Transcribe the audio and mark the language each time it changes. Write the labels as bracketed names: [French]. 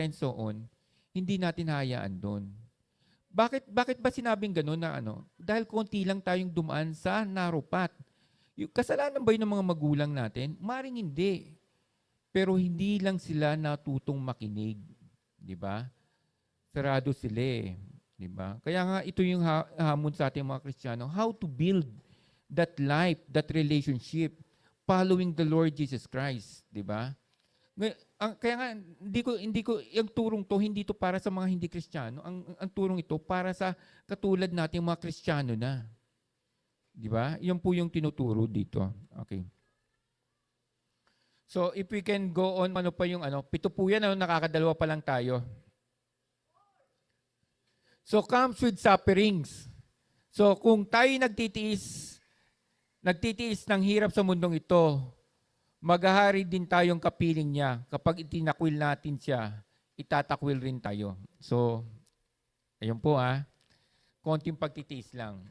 [English] and so on, [Filipino] hindi natin hayaan doon. Bakit ba sinabing gano'n na Dahil konti lang tayong dumaan sa narupat. Yung kasalanan ba yun ng mga magulang natin? Maring hindi. Pero hindi lang sila natutong makinig. Di ba? Sarado sila Di ba? Kaya nga ito yung hamon sa ating mga Kristiyano. [English] How to build that life, that relationship, following the Lord Jesus Christ, [Filipino] di ba? Kaya nga hindi ko yung turong to hindi to para sa mga hindi Kristiyano. Ang turong ito para sa katulad nating mga Kristiyano na. Di ba? Yan po yung tinuturo dito. Okay. So [English] if we can go on, [Filipino] ano pa yung pito po yan, nakakadalawa pa lang tayo. [English] So comes with sufferings. [Filipino] So kung tayo nagtitiis ng hirap sa mundong ito, maghahari din tayong kapiling niya. Kapag itinakwil natin siya, itatakwil rin tayo. So, ayun po konting pagtitiis lang.